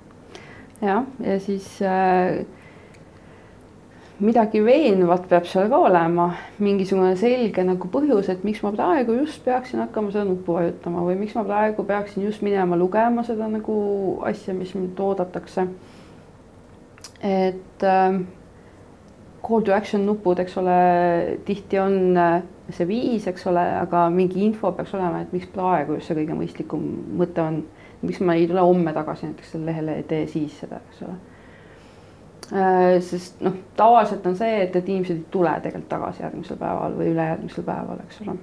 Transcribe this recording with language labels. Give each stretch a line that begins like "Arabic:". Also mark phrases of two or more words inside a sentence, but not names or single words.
Estonian: Ja siis midagi veenvat peab seal ka olema, mingisugune selge nagu põhjus, et miks ma praegu just peaksin hakkama seda nuppu vajutama või miks ma praegu peaksin just minema lugema seda nagu asja, mis mind oodatakse. Et
English: call to action
Estonian: nupud, eks ole, tihti on see viis, eks ole, aga mingi info peaks olema, et miks praegu just see kõige mõistlikum mõte on, miks ma ei tule homme tagasi näiteks selle lehele ja tee siis seda, eks ole. Sest noh, tavaliselt on see, et inimesed ei tule tegelikult tagasi järgmisel päeval või ülejärgmisel päeval, eks ole.